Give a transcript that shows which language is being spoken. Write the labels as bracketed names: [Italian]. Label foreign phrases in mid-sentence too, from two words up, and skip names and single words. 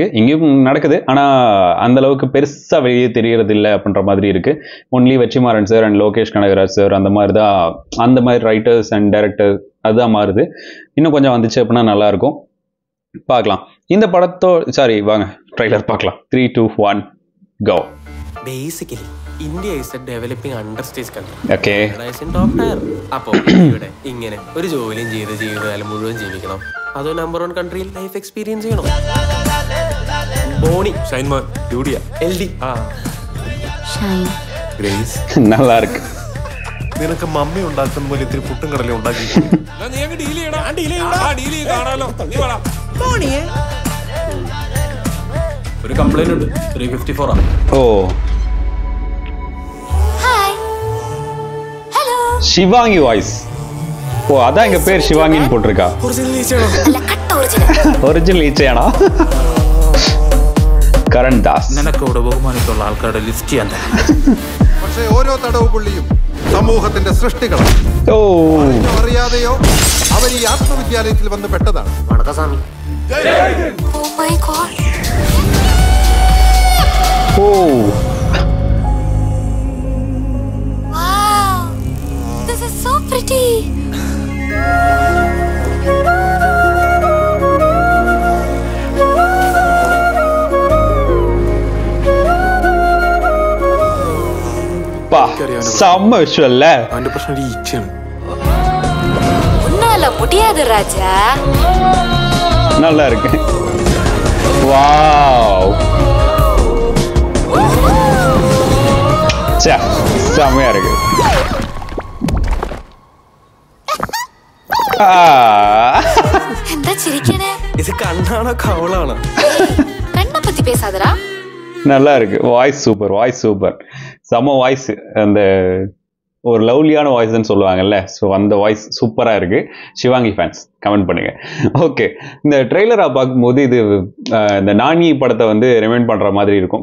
[Tamil] இங்கேயும் நடக்குது, ஆனா அந்த அளவுக்கு பெருசா வெளியே தெரியறது இல்லை அப்படின்ற மாதிரி இருக்கு. ஒன்லி வெற்றிமாறன் சார் அண்ட் லோகேஷ் கனகராஜ் சார் அந்த மாதிரி தான், அந்த மாதிரி [English] writers and director [Tamil] அதுதான் மாறுது. இன்னும் கொஞ்சம் வந்துச்சு அப்படின்னா நல்லா இருக்கும். பார்க்கலாம் இந்த படத்தோ. சாரி, வாங்க ட்ரைலர் பார்க்கலாம். [English] 3, 2, 1 go. Basically, India is a developing understage country. Okay. Is in top tier. [Malayalam] അപ്പോൾ ഇവിടെ ഇങ്ങനെ ഒരു ജോലിയും ചെയ്ത് ജീവിതകാലം മുഴുവൻ ജീവിക്കണം. അതോ നമ്പർ 1 കൺട്രിയിൽ [English] life experience [Malayalam] ചെയ്യണം. ബോണി, ഷൈൻമാൻ, ജൂഡിയ, എൽഡി, ഷൈൻ, ഗ്രേസ്. [Tamil] நல்லா இருக்கு. [Malayalam] നിനക്ക് മമ്മി ഉണ്ടാക്കുന്ന പോലെ ഇത്തിരി പുട്ടും കടലയും ഉണ്ടാക്കി. നീ അങ്ങ് ഡീൽ ചെയ്യണം. ആ ഡീൽ ചെയ്യണം. ആ ഡീൽ ചെയ്ത് കാണാലോ. നീ വാ. ബോണിയെ ഒരു കംപ്ലൈന്റ് ഉണ്ട്. 354 ആണ്. ഓ, [Tamil] ஷிவாங்கி வாய்ஸ். ஓ, அதான் எங்க பேர் ஷிவாங்கின்னு போட்டிருக்கா. ஒரிஜினல் ஈச்சையானா? கரண் தாஸ். [Malayalam] നിനക്കോട് ബഹുമാനിച്ചുള്ള ആൾക്കാരുടെ ലിസ്റ്റ് ചെയ്യാൻ തന്നെ. പക്ഷേ ഓരോ തടവ് പുള്ളിയും സമൂഹത്തിന്റെ സൃഷ്ടികളാണ്. ഓ, അറിയാതെയോ അവർ ഈ ആത്മവിദ്യാലയത്തിൽ വന്ന് പെട്ടതാണ്. വണക്കസ്വാമി. [English] Oh my god. ஓ, Wow. This is so pretty. [Tamil] பா செம்ம விஷுவல்ல. [Malayalam] അവന്റെ പ്രശ്നം ഒരു ഈച്ചയാണ്. [Tamil] உன்னால முடியாது ராஜா. நல்லா இருக்கு. வாவ், செம்மையா இருக்கு. [Malayalam] എന്താ ചിരിക്കണേ? ഇത് കണ്ണാണോ കവളാണോ? [Tamil] கண்ணை பத்தி பேசாதடா. நல்லா இருக்கு. [English] voice super, voice super, [Tamil] செம்ம வாய்ஸ். அந்த ஒரு [English] lovelyaana voicennu [Tamil] சொல்லுவாங்கல்ல, ஸோ அந்த [English] voice superaa [Tamil] இருக்கு. ஷிவாங்கி [English] fans comment [Tamil] பண்ணுங்க. ஓகே, இந்த ட்ரெய்லரா பார்க்கும்போது இது இந்த நானி படத்தை வந்து ரிமைண்ட் பண்ற மாதிரி இருக்கும்.